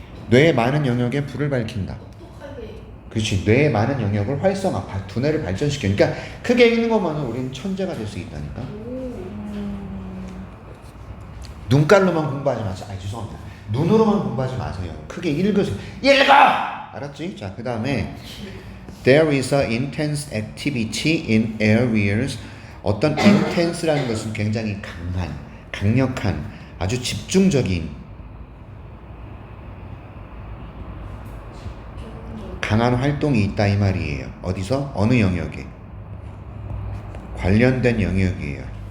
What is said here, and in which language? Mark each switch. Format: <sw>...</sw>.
<ko>뇌의 많은 영역에 불을 밝힌다. 그렇지. 뇌의 많은 영역을 활성화, 두뇌를 발전시켜. 그러니까 크게 읽는 것만은 우리는 천재가 될 수 있다니까. 눈깔로만 공부하지 마세요. 아, 죄송합니다. 눈으로만 공부하지 마세요. 크게 읽으세요. 읽어! 알았지? 자, 그 다음에</ko> <en>There is a intense activity in areas.</en> <ko>어떤 intense라는 것은 굉장히 강력한, 아주 집중적인, 강한 활동이 있다 이 말이에요. 어디서? 어느 영역에? 관련된 영역이에요.</ko>